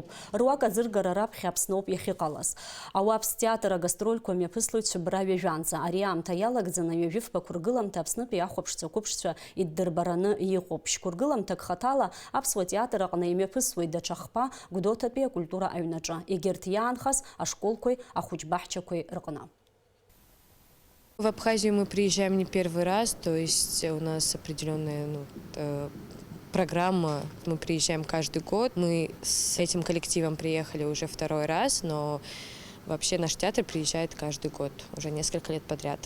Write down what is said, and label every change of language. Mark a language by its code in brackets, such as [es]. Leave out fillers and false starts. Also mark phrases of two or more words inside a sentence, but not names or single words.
[ab] Руак аӡыргара раԥхьа Аԥсноуп иахьыҟалаз. Ауаԥс театр агастрольқәа мҩаԥыслоит Шәыбра ҩажәанӡа. Ари аамҭа иалагӡаны ҩажәифба қәыргыламҭа Аԥснытәи ахәаԥшцәа қәыԥшцәа иддырбараны иҟоуп. Шәқәыргыламҭак хаҭала Аԥсуа театр аҟны имҩаԥысуеит даҽа хԥа Гәдоуҭатәи акультура аҩнаҿы. Егьырҭ иаанхаз ашколқәеи ахәыҷбаҳчақәеи рҟны. [ru] В Абхазию мы приезжаем не первый раз, то есть у нас определенная программа, мы приезжаем каждый год. Мы с этим коллективом приехали уже второй раз, но вообще наш театр приезжает каждый год, уже несколько лет подряд.